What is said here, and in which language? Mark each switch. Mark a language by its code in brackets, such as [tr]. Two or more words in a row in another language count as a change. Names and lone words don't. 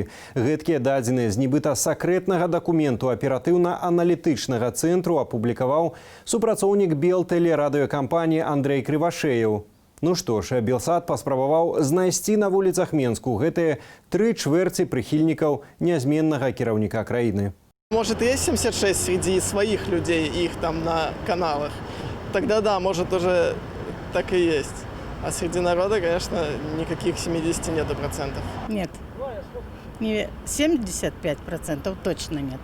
[be] Гэткія дадзеныя з нібыта сакрэтнага дакументу аператыўна-аналітычнага цэнтру апублікаваў супрацоўнік Белтэлерадыёкампаніі Андрэй Крывашеяў. Ну што ж, Белсат паспрабаваў знайсці на вуліцах Менску гэтыя 3/4 прыхільнікаў нязменнага кіраўніка краіны. [ru] Может, есть 76 среди своих людей, их там на каналах? Тогда да, может, уже так и есть. А среди народа, конечно, никаких 70 нету процентов. Нет. Не 75% точно нет.